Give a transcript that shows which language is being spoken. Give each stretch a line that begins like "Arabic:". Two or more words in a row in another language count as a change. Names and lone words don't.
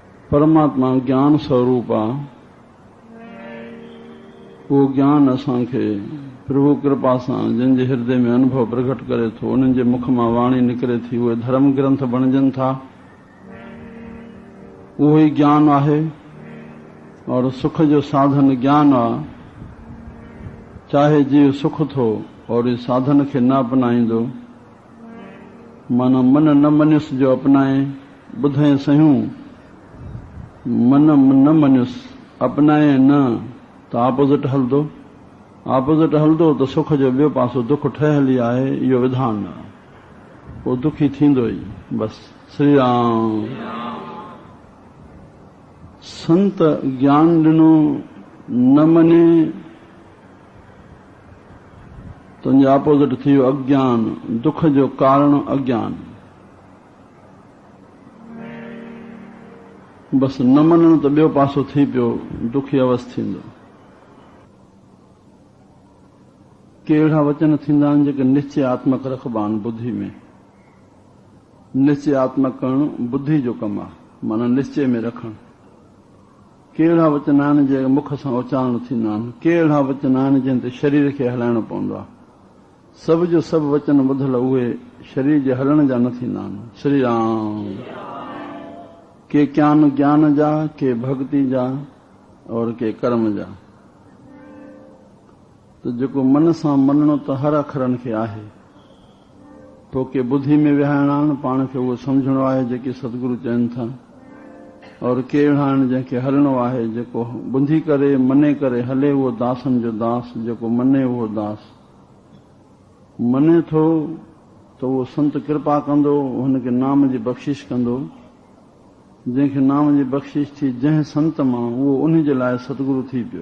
Sindhi: परमात्मा ज्ञान स्वरूप आ। वो ज्ञान असांखे प्रभु कृपा सां जिन जे हृदय में अनुभव प्रकट करे थो, उन्हनि जे मुख मां वाणी निकिरे थी, उहे धर्म ग्रंथ बणजनि था। उहो ई ज्ञान आहे और सुख जो साधन ज्ञान आ। चाहे जीव सुख थो और इस साधन खे न अपनाईंदो, माना मन न मनुस जो अपनाए, ॿुधे सयूं मन न मनुस अपनाए न, त ऑपोजिट हलंदो। ऑपोजिट हलंदो त सुख जो ॿियो पासो दुख ठहियल ई आहे। इहो विधान आहे, पोइ दुखी थींदो ई। बस श्री राम। संत ज्ञान ॾिनो न मने तुंहिंजो ऑपोजिट थी वियो अज्ञान। दुख जो कारण अज्ञान। बस न मञण त ॿियो पासो थी पियो, दुखी अवस्थ थींदो। के अहिड़ा वचन थींदा आहिनि जेके निश्चयात्मक रखबा आहिनि बुद्धि में। निश्चयात्मक करणु बुद्धि जो कमु आहे, माना निश्चय में रखणु। के अहिड़ा वचन आहिनि जेके मुख सां उच्चारण थींदा आहिनि। के अहिड़ा वचन आहिनि जंहिं ते शरीर खे हलाइणो पवंदो आहे। सभ जो सभु वचन ॿुधल उहे शरीर जे हलण जा न थींदा आहिनि। श्री राम। के ज्ञान जा, के भक्ति जा और के कर्म जा। त जेको मन सां मञणो त हर अखरनि खे आहे, पोइ के बुद्धि में विहारणा आहिनि, पाण खे उहो सम्झणो आहे जेके सतगुरु चवनि था। और के अहिड़ा आहिनि जंहिंखे हलणो आहे, जेको ॿुधी करे मने करे हले उहो दासनि जो दास। जेको मने उहो दास। मने थो त उहो संत कृपा कंदो, हुनखे नाम जी बख़्शिश कंदो। जंहिंखे नाम जी बख़्शिश थी जंहिं संत मां, उहो उन जे लाइ सतगुरु थी पियो।